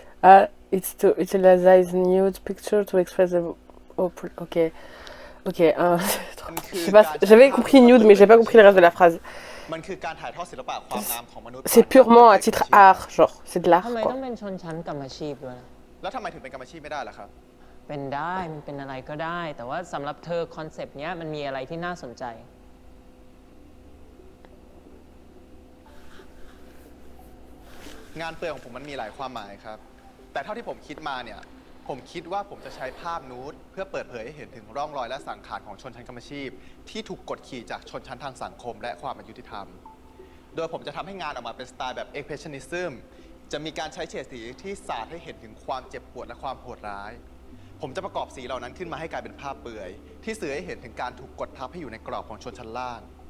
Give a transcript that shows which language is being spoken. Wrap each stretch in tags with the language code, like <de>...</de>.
<en>Ah, it's to utilize nude picture to express the... Oh, ok.</en> <fr>Ok, je sais pas, j'avais compris nude, mais j'ai pas compris le reste de la phrase.</fr> <th>มันคือการถ่ายทอดศิลปะความงามของมนุษย์</th> <fr>C'est purement à titre art, genre, c'est de l'art,</fr> <th>ทำไม</th> <fr>quoi.</fr> <th>ต้องเป็นชนชั้นกรรมอาชีพด้วยนะ แล้วทำไมถึงเป็นกรรมอาชีพไม่ได้ล่ะครับ เป็นได้มันเป็นอะไรก็ได้ แต่ว่าสำหรับเธอคอนเซปต์เนี้ยมันมีอะไรที่น่าสนใจ งานเปลือยของผมมันมีหลายความหมายครับ แต่เท่าที่ผมคิดมาเนี่ย ผมคิดว่าผมจะใช้ภาพนูดเพื่อเปิดเผยให้เห็นถึงร่องรอยและสังขารของชนชั้นกรรมอาชีพที่ถูกกดขี่จากชนชั้นทางสังคมและความอายุติธรรม โดยผมจะทำให้งานออกมาเป็นสไตล์แบบ Expressionism จะมีการใช้เฉดสีที่สาดให้เห็นถึงความเจ็บปวดและความโหดร้าย ผมจะประกอบสีเหล่านั้นขึ้นมาให้กลายเป็นภาพเปลือยที่สื่อให้เห็นถึงการถูกกดทับให้อยู่ในกรอบของชนชั้นล่าง</th>